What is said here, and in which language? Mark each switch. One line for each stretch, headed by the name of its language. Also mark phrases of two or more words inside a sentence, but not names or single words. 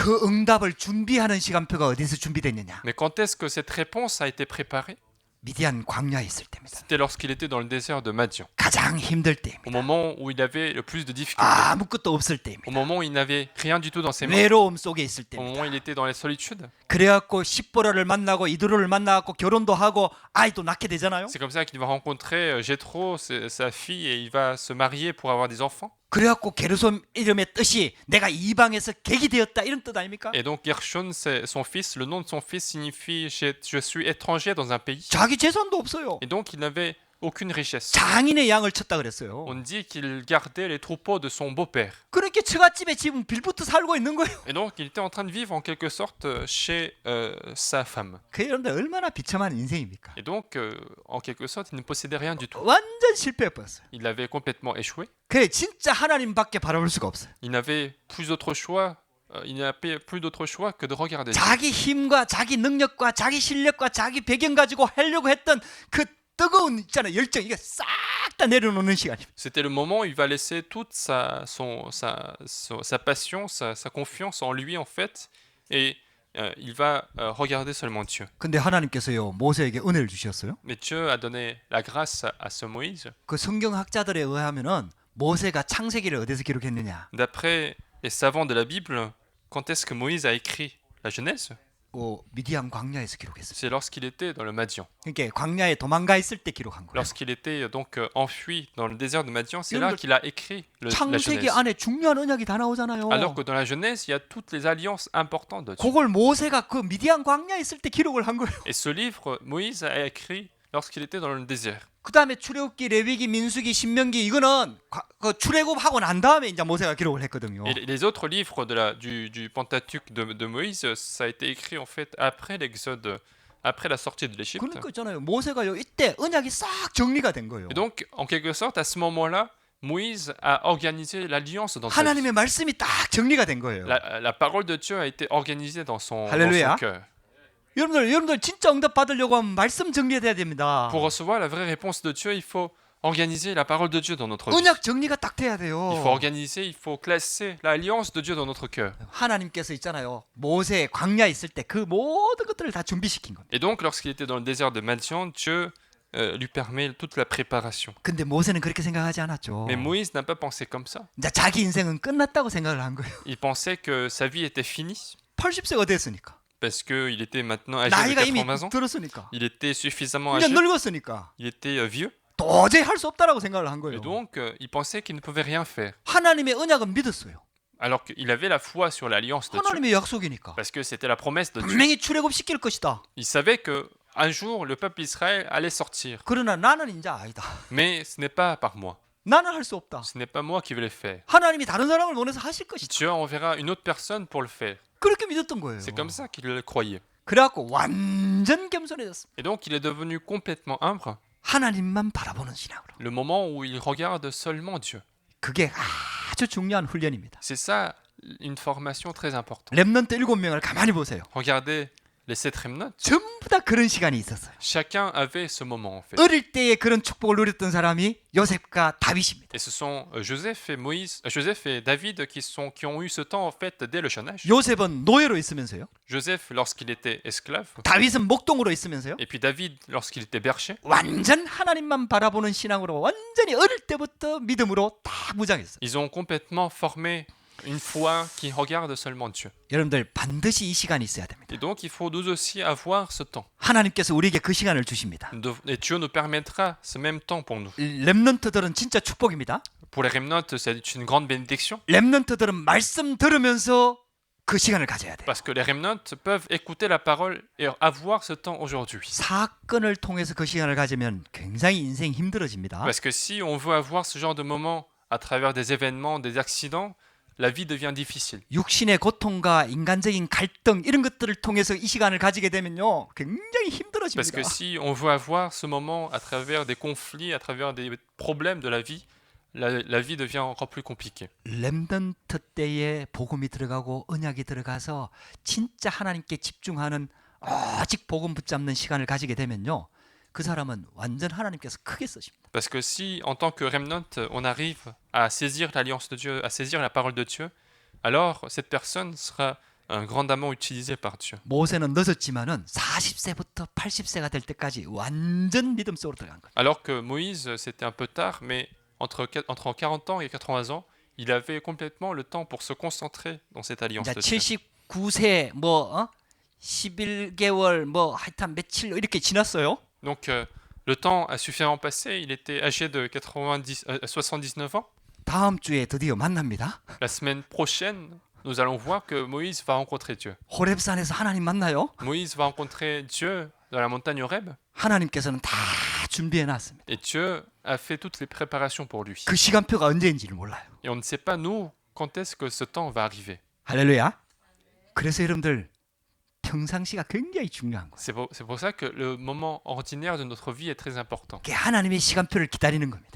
Korean: 그 응답을 준비하는 시간표가 어디서 준비됐느냐?
French: Mais quand est-ce que cette réponse a été préparée?
Korean: 미디안 광야에 있을 때입니다.
French: C'était lorsqu'il était dans le désert de Madian,
Korean: 가장 힘들
French: au
Korean: 때입니다.
French: moment où il avait le plus de difficultés,
Korean: 아무것도 없을
French: au
Korean: 때입니다.
French: moment où il n'avait rien du tout dans ses mains,
Korean: 외로움 속에 있을
French: au moment
Korean: 때입니다.
French: où il était dans la solitude.
Korean: 그래갖고 십보라를 만나고 이드로를 만나갖고 결혼도 하고 아이도 낳게 되잖아요.
French: C'est comme ça qu'il va rencontrer Jéthro, sa fille, et il va se marier pour avoir des enfants.
Korean: 그래갖고 게르솜 이름의 뜻이 내가 이방에서 객이 되었다 이런 뜻 아닙니까?
French: Et donc Gershon, c'est son fils, le nom de son fils signifie je suis étranger dans un pays.
Korean: 자기 재산도 없어요.
French: Et donc il n'avait aucune richesse.
Korean: 장인의 양을 쳤다 그랬어요.
French: On dit qu'il gardait les troupeaux de son beau-père.
Korean: 그렇게 처갓집에 지금 빌부터 살고 있는 거예요.
French: Et donc il était en train de vivre en quelque sorte chez sa femme.
Korean: 그 여러분들 얼마나 비참한 인생입니까?
French: Et donc en quelque sorte il ne possédait rien du tout.
Korean: 완전 실패했어요.
French: Il avait complètement échoué.
Korean: 그래 진짜 하나님밖에 바라볼 수가 없어요.
French: Il n'avait plus d'autre choix. Il n'avait plus d'autre choix que de regarder Dieu.
Korean: 자기 힘과 자기 능력과 자기 실력과 자기 배경 가지고 하려고 했던 그 뜨거운 있잖아요 열정 이게 싹 다 내려놓는 시간입니다.
French: C'était le moment où il va laisser toute sa passion, sa confiance en lui en fait, et il va regarder seulement Dieu.
Korean: 근데 하나님께서요 모세에게 은혜를 주셨어요.
French: Mais Dieu a donné la grâce à ce Moïse.
Korean: 그 성경학자들에 의하면은 모세가 창세기를 어디서 기록했느냐?
French: D'après les savants de la Bible, quand est-ce que Moïse a écrit la Genèse?
Korean: 미디안 광야에서 기록했어요.
French: C'est lorsqu'il était dans le Madian.
Korean: 그러니까 광야에 도망가 있을 때 기록한 거예요.
French: Lorsqu'il était donc enfui dans le désert de Madian, c'est là qu'il a écrit la
Korean: 창세기
French: Genèse.
Korean: 안에 중요한 언약이 다 나오잖아요.
French: Alors que dans la Genèse, il y a toutes les alliances importantes de Dieu.
Korean: 그걸 모세가 그 미디안 광야에 있을 때 기록을 한 거예요.
French: Et ce livre, Moïse a écrit lorsqu'il était dans le désert.
Korean: 그 다음에 출애굽기, 레위기, 민수기, 신명기 이거는 그 출애굽하고 난 다음에 이제 모세가 기록을 했거든요.
French: Et les autres livres du Pentateuque de Moïse, ça a été écrit en fait après l'Exode, après la sortie de l'Égypte.
Korean: 그러니까 있잖아요. 모세가요 이때 언약이 싹 정리가 된 거예요.
French: Et donc, en quelque sorte, à ce moment-là, Moïse a organisé l'alliance dans sa vie.
Korean: 하나님의 말씀이 딱 정리가 된 거예요.
French: La parole de Dieu a été organisée dans son Alléluia. cœur.
Korean: 여러분들 진짜 응답 받으려고 하면 말씀 정리해야 됩니다.
French: Pour recevoir la vraie réponse de Dieu, il faut organiser la parole de Dieu dans notre vie.
Korean: 언약 정리가 딱 돼야 돼요.
French: Il faut organiser, il faut classer l'alliance de Dieu dans notre cœur.
Korean: 하나님께서 있잖아요. 모세 광야에 있을 때 그 모든 것들을 다 준비시킨 겁니다.
French: Et donc, lorsqu'il était dans le désert de Madian, Dieu lui permet toute la préparation.
Korean: 근데 모세는 그렇게 생각하지 않았죠.
French: Mais Moïse n'a pas pensé comme ça.
Korean: 이제 자기 인생은 끝났다고 생각을 한 거예요.
French: Il pensait que sa vie était finie
Korean: 80세가 됐으니까.
French: parce qu'il était maintenant âgé de
Korean: 나이가 이미
French: 80 ans.
Korean: 들었으니까.
French: Il était suffisamment
Korean: 이제
French: âgé,
Korean: 늙었으니까.
French: il était vieux.
Korean: 도저히 할 수 없다라고 생각을 한
French: Et
Korean: 거예요.
French: donc, il pensait qu'il ne pouvait rien faire.
Korean: 하나님의 언약은 믿었어요.
French: Alors qu'il avait la foi sur l'alliance de Dieu.
Korean: 하나님의 약속이니까.
French: Parce que c'était la promesse de Dieu.
Korean: 분명히 출애굽 시킬 것이다.
French: Il savait que un jour, le peuple d'Israël allait sortir.
Korean: 그러나 나는 이제 아니다.
French: Mais ce n'est pas par moi.
Korean: 나는 할 수 없다.
French: Ce n'est pas moi qui vais le faire.
Korean: 하나님이 다른 사람을 보내서 하실 것이다.
French: Dieu enverra une autre personne pour le faire.
Korean: 그렇게 믿었던 거예요.
French: C'est comme ça qu'il le croyait.
Korean: 그래갖고 완전 겸손해졌습니다.
French: Et donc, il est devenu complètement humble.
Korean: 하나님만 바라보는 신앙으로.
French: Le moment où il regarde seulement Dieu.
Korean: 그게 아주 중요한 훈련입니다.
French: C'est ça, une formation très importante.
Korean: 렘넌트 7명을 가만히 보세요.
French: Regardez les 7 remnotes.
Korean: 전부 다 그런 시간이 있었어요.
French: Chacun avait ce moment en fait.
Korean: 어릴 때에 그런 축복을 누렸던 사람이 요셉과 다윗입니다.
French: Et ce sont Joseph et David qui ont eu ce temps en fait dès le jeune âge.
Korean: 요셉은 노예로 있으면서요.
French: Joseph lorsqu'il était esclave,
Korean: 다윗은 목동으로 있으면서요.
French: et puis David lorsqu'il était berger.
Korean: 완전 하나님만 바라보는 신앙으로 완전히 어릴 때부터 믿음으로 딱 무장했어요.
French: Ils ont complètement formé une foi qui regarde seulement Dieu.
Korean: 여러분들 반드시 이 시간이 있어야 됩니다.
French: Et donc il faut nous aussi avoir ce temps.
Korean: 하나님께서 우리에게 그 시간을 주십니다.
French: Et Dieu nous permettra ce même temps pour nous.
Korean: 렘넌트들은 진짜 축복입니다.
French: Pour les remnotes, c'est une grande bénédiction.
Korean: 렘넌트들은 말씀 들으면서 그 시간을 가져야 돼요.
French: Parce que les remnotes peuvent écouter la parole et avoir ce temps aujourd'hui.
Korean: 사건을 통해서 그 시간을 가지면 굉장히 인생 힘들어집니다.
French: Parce que si on veut avoir ce genre de moment à travers des événements, des accidents, la vie devient difficile.
Korean: 육신의 고통과 인간적인 갈등 이런 것들을 통해서 이 시간을 가지게 되면요 굉장히
French: Parce
Korean: 힘들어집니다.
French: que si on veut avoir ce moment à travers des conflits, à travers des problèmes de la vie devient encore plus compliquée.
Korean: 렘넌트 때에 복음이 들어가고 언약이 들어가서 진짜 하나님께 집중하는 오직 복음 붙잡는 시간을 가지게 되면요 그 사람은 완전 하나님께서 크게 쓰십니다.
French: Parce que si, en tant que remnant, on arrive à saisir l'alliance de Dieu, à saisir la parole de Dieu, alors cette personne sera grandement utilisée par Dieu.
Korean: 모세는 늦었지만은 40세부터 80세가 될 때까지 완전 믿음 속으로 들어간 거예요.
French: Alors que Moïse, c'était un peu tard, mais entre 40 ans et 80 ans, il avait complètement le temps pour se concentrer dans cette alliance
Korean: 이제
French: de Dieu.
Korean: 79세 11개월 하여튼 며칠 이렇게 지났어요.
French: Donc le temps a suffisamment passé, il était âgé de 79 ans.
Korean: 다음 주에 드디어 만납니다.
French: La semaine prochaine, nous allons voir que Moïse va rencontrer Dieu.
Korean: 호렙산에서 하나님 만나요.
French: Moïse va rencontrer Dieu dans la montagne Horeb
Korean: 하나님께서는 다 준비해 놨습니다.
French: et Dieu a fait toutes les préparations pour lui.
Korean: 그 시간표가 언제인지를 몰라요.
French: Et on ne sait pas, nous, quand est-ce que ce temps va arriver.
Korean: 할렐루야. 그래서 여러분들 평상시가 굉장히 중요한 거예요.
French: C'est pour ça que le moment ordinaire de notre vie est très important.
Korean: 그게 하나님의 시간표를 기다리는 겁니다.